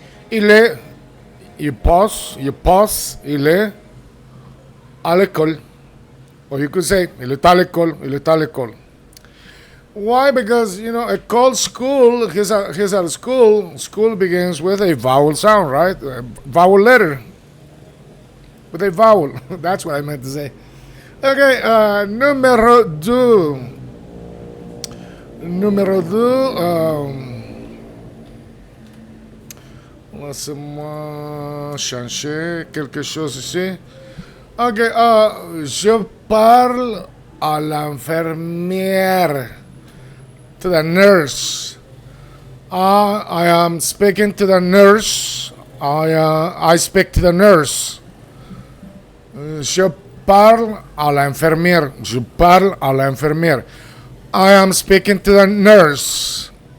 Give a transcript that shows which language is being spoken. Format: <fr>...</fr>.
<fr>Il est,</fr> <en>you pause,</en> <fr>il est à l'école.</fr> <en>Or you could say</en> <fr>il est à l'école, il est à l'école.</fr> <en>Why? Because, a called school, he's at school. School begins with a vowel sound, right? A vowel letter. With a vowel. That's what I meant to say. Okay, numero 2. Numero 2.</en> <fr>Laissez-moi changer quelque chose ici. Ok, je parle à l'infirmière.</fr> <en>To the nurse. I am speaking to the nurse. I speak to the nurse.</en> <fr>Je parle à l'infirmière. Je parle à l'infirmière.</fr> <en>I am speaking to the nurse.</en>